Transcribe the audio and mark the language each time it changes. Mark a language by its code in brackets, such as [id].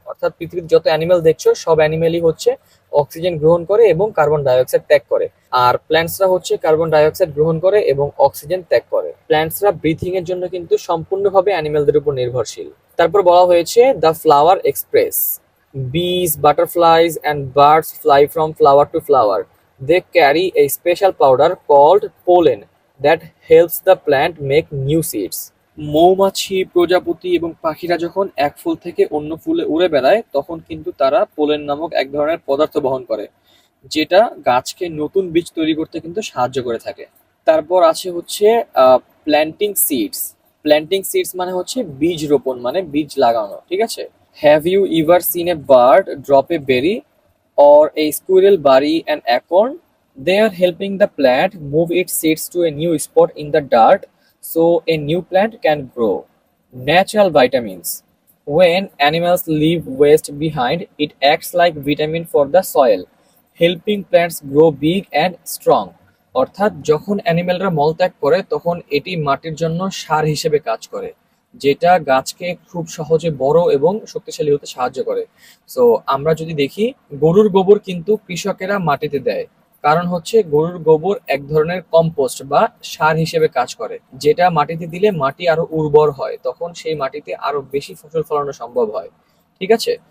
[bn] অর্থাৎ পৃথিবীর যত অ্যানিমেল দেখছো সব অ্যানিমেলই হচ্ছে অক্সিজেন গ্রহণ করে এবং কার্বন ডাইঅক্সাইড ত্যাগ করে, আর প্ল্যান্টসরা হচ্ছে কার্বন ডাইঅক্সাইড গ্রহণ করে এবং অক্সিজেন ত্যাগ করে। প্ল্যান্টসরা ব্রিথিং এর জন্য কিন্তু সম্পূর্ণভাবে অ্যানিমেলদের উপর নির্ভরশীল। তারপর বলা হয়েছে [en] The flower express. Bees, butterflies, and birds fly from flower to flower. They carry a special powder called pollen that helps the plant make new seeds. [bn] মৌমাছি, প্রজাপতি এবং পাখিরা যখন এক ফুল থেকে অন্য ফুলে উড়ে বেড়ায় তখন কিন্তু তারা পোলেন নামক এক ধরনের পদার্থ বহন করে, যেটা গাছকে নতুন বীজ তৈরি করতে কিন্তু সাহায্য করে থাকে। তারপর আছে হচ্ছে প্ল্যান্টিং সিডস। প্ল্যান্টিং সিডস মানে হচ্ছে বীজ রোপণ, মানে বীজ লাগানো, ঠিক আছে? [en] Have you ever seen a bird drop a berry or a squirrel bury an acorn? They are helping the plant move its seeds to a new spot in the dirt so a new plant can grow. Natural vitamins. When animals leave waste behind, it acts like vitamin for the soil, helping plants grow big and strong. [bn] অর্থাৎ যখন অ্যানিমেলরা মলত্যাগ করে তখন এটি মাটির জন্য সার হিসেবে কাজ করে, যেটা গাছকে খুব সহজে বড় এবং শক্তিশালী হতে সাহায্য করে। সো আমরা যদি দেখি গরুর গোবর কিন্তু কৃষকেরা মাটিতে দেয়, কারণ হচ্ছে গরুর গোবর এক ধরনের কম্পোস্ট বা সার হিসেবে কাজ করে, যেটা মাটিতে দিলে মাটি আরো উর্বর হয়, তখন সেই মাটিতে আরো বেশি ফসল ফলানো সম্ভব হয়। ঠিক আছে?